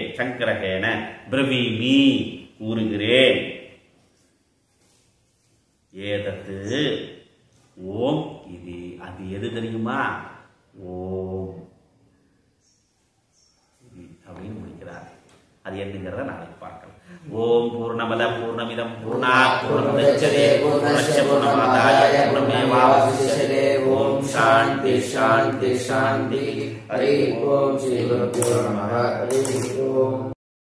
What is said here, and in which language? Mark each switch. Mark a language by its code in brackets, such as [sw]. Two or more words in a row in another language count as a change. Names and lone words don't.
[sa] सङ्ग्रहेण ब्रवीमि, [ta] கூறுகிறேன். [sa] एतत् ओम् [ta] இது, அது எது தெரியுமா? ஓம் அப்படின்னு முடிக்கிறார். அது என்னங்கிறத நாளைக்கு பார்க்கலாம். [sa] ॐ पूर्णमदः पूर्णमिदं पूर्णात् पूर्णमुदच्यते पूर्णस्य पूर्णमादाय पूर्णमेवावशिष्यते. ॐ शान्तिः शान्तिः शान्तिः. हरि ॐ श्री गुरुभ्यो नमः. हरि ॐ.